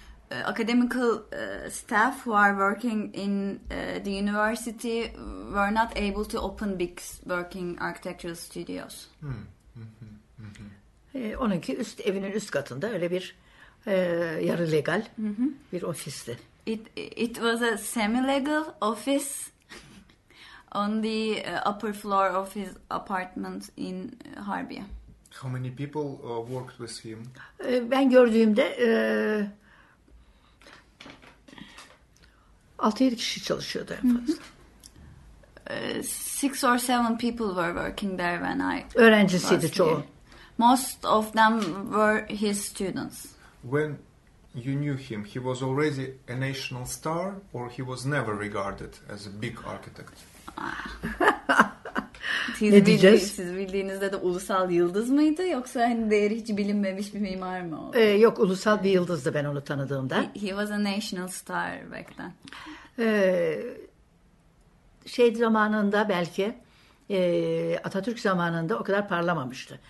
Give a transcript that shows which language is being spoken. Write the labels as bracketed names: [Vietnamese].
[English] academical staff who are working in the university were not able to open big working architectural studios. [Turkish] Onunki üst evinin üst katında öyle bir yarı legal bir ofisti. [English] It was a semi-legal office on the upper floor of his apartment in Harbiye. How many people worked with him? [Turkish] Ben gördüğümde 6-7 kişi çalışıyordu en fazla. [English] Six or seven people were working there when I... [Turkish] Öğrencisiydi çoğu. [English] Most of them were his students. When you knew him, he was already a national star or he was never regarded as a big architect? [Turkish] Ne diyeceğiz? Siz bildiğinizde de ulusal yıldız mıydı yoksa hani değeri hiç bilinmemiş bir mimar mı oldu? Yok, ulusal bir yıldızdı ben onu tanıdığımda. [English] He was a national star back then. [Turkish] Şey zamanında belki Atatürk zamanında o kadar parlamamıştı.